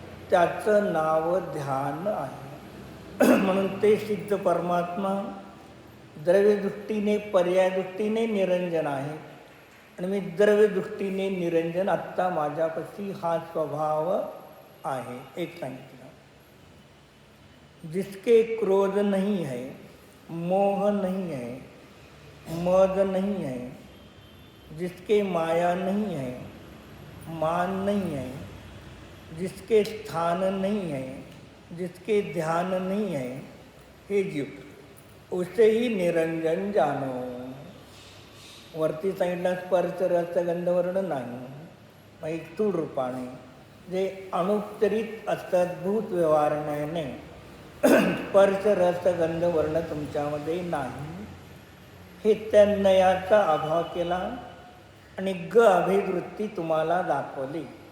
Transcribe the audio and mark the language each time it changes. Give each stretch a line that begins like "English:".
Marathi: त्याचं नाव ध्यान आहे. म्हणून ते सिद्ध परमात्मा द्रव्यदृष्टीने पर्यायदृष्टीने निरंजन आहे. आणि मी द्रव्यदृष्टीने निरंजन आत्ता माझ्यापाशी हा स्वभाव आहे. एक सांगितलं,
Hindi: जिसके क्रोध नहीं है, मोह नहीं है, मद नहीं है, जिसके माया नहीं है, मान नहीं है, जिसके स्थान नहीं है, जिसके ध्यान नहीं है, हे जीव उसे ही निरंजन जानो.
Marathi: वरती साईडला स्पर्श रस गंध वर्ण नाही, मग एक स्थूल रूपाने जे अनुत्तरित असद्भूत व्यवहाराने स्पर्श रस गंध वर्ण तुमच्यामध्ये नाही, हे त्या नयाचा अभाव केला आणि अभेदवृत्ती तुम्हाला दाखवली.